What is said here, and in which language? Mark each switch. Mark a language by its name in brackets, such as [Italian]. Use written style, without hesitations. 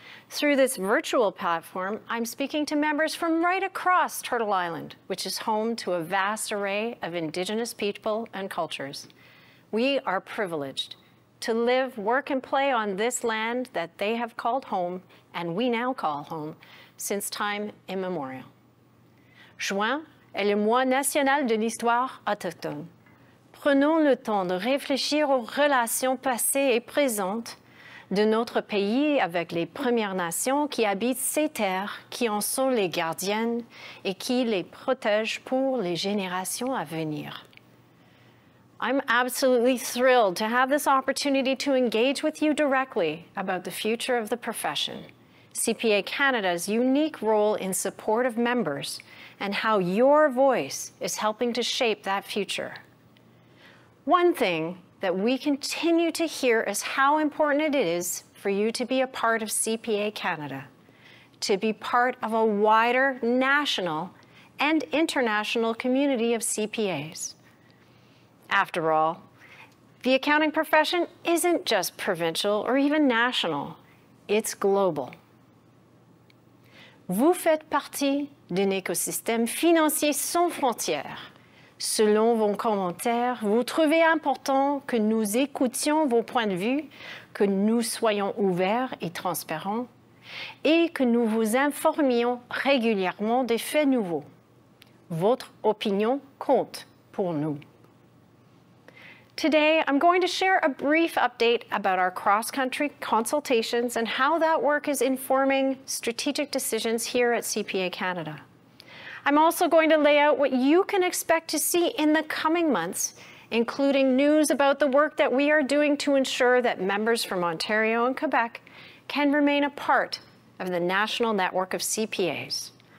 [English] Through this virtual platform, I'm speaking to members from right across Turtle Island, which is home to a vast array of Indigenous people and cultures. We are privileged to live, work, and play on this land that they have called home, and we now call home, since time immemorial. [French] Juin est le mois national de l'histoire autochtone. Prenons le temps de réfléchir aux relations passées et présentes de notre pays avec les Premières Nations qui habitent ces terres, qui en sont les gardiennes et qui les protègent pour les générations à venir. [English] I'm absolutely thrilled to have this opportunity to engage with you directly about the future of the profession, CPA Canada's unique role in support of members, and how your voice is helping to shape that future. One thing that we continue to hear is how important it is for you to be a part of CPA Canada, to be part of a wider national and international community of CPAs. After all, the accounting profession isn't just provincial or even national, it's global. [French] Vous faites partie d'un écosystème financier sans frontières. Selon vos commentaires, vous trouvez important que nous écoutions vos points de vue, que nous soyons ouverts et transparents, et que nous vous informions régulièrement des faits nouveaux. Votre opinion compte pour nous. [English] Today, I'm going to share a brief update about our cross-country consultations and how that work is informing strategic decisions here at CPA Canada. I'm also going to lay out what you can expect to see in the coming months, including news about the work that we are doing to ensure that members from Ontario and Quebec can remain a part of the national network of CPAs.